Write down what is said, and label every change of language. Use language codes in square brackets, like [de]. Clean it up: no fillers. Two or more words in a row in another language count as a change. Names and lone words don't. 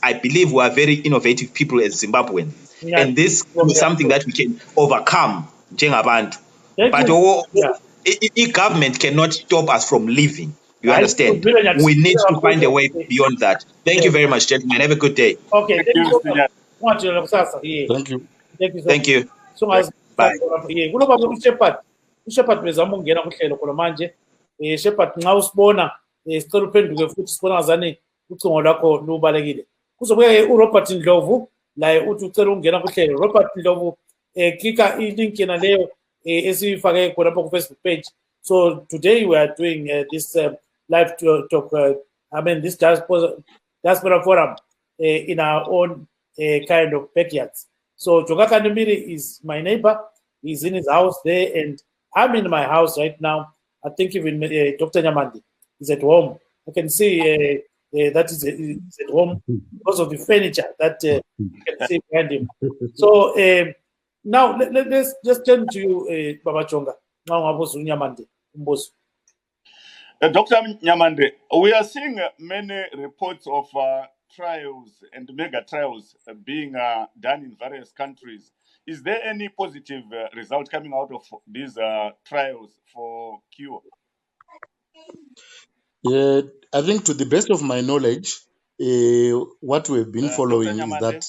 [en] I believe we are very innovative people as Zimbabweans, and this is something that we can overcome. But government cannot stop us from living. You understand? We need to find a way beyond that. Thank you very much, gentlemen. Have a good day. Okay, thank you so much. Thank you. Thank you. [nd] So as kunoba uShepherd bezama ukungena kuhlelo khona manje Shepherd nxa usibona sicela uphenduke futhi sibona ngazani ucingo lwakho lubalekile. Kuzobuye uRobert Ndlovu laye uthi ucela ukungena kuhlelo. Robert Ndlovu klika ilink yena leyo esifake khona lapha ku Facebook page. [en] So today we are doing this live talk, this Diaspora Forum in our own kind of backyards. So Jonga Kandumiri is my neighbor. He's in his house there, and I'm in my house right now. I think even Dr. Nyamandi is at home. I can see that is at home because of the furniture that you can see behind him. So now let's just turn to you, Baba Chonga. Nyamandi. Dr. Nyamande, we are seeing many reports of trials and mega trials being done in various countries. Is there any positive result coming out of these trials for cure? I think to the best of my knowledge, what we've been following is that...